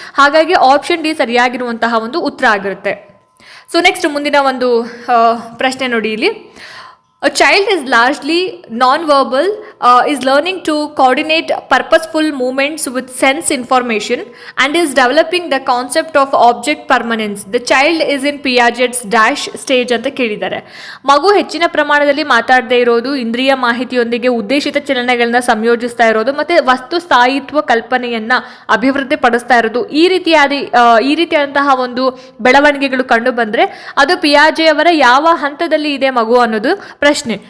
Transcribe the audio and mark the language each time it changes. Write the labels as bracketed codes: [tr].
[kn] ಹಾಗಾಗಿ option D ಸರಿಯಾಗಿರುವಂತಹ ಒಂದು ಉತ್ತರ ಆಗಿರುತ್ತೆ. ಸೊ ನೆಕ್ಸ್ಟ್ ಮುಂದಿನ ಒಂದು ಪ್ರಶ್ನೆ ನೋಡಿ, ಇಲ್ಲಿ [en] A child is largely non-verbal, is learning to coordinate purposeful movements with sense information and is developing the concept of object permanence. The child is in Piaget's dash stage [kn] ಅಂತ ಕೇಳಿದ್ದಾರೆ. ಮಗು ಹೆಚ್ಚಿನ ಪ್ರಮಾಣದಲ್ಲಿ ಮಾತಾಡದೇ ಇರೋದು, ಇಂದ್ರಿಯ ಮಾಹಿತಿಯೊಂದಿಗೆ ಉದ್ದೇಶಿತ ಚಲನೆಗಳನ್ನ ಸಂಯೋಜಿಸ್ತಾ ಇರೋದು ಮತ್ತೆ ವಸ್ತು ಸ್ಥಾಯಿತ್ವ ಕಲ್ಪನೆಯನ್ನ ಅಭಿವೃದ್ಧಿ ಪಡಿಸ್ತಾ ಇರೋದು, ಈ ರೀತಿಯಾದಂತಹ ಒಂದು ಬೆಳವಣಿಗೆಗಳು ಕಂಡು ಬಂದ್ರೆ ಅದು ಪಿಯಾಜೆ ಅವರ ಯಾವ ಹಂತದಲ್ಲಿ ಇದೆ ಮಗು ಅನ್ನೋದು ಪ್ರಶ್ನೆ.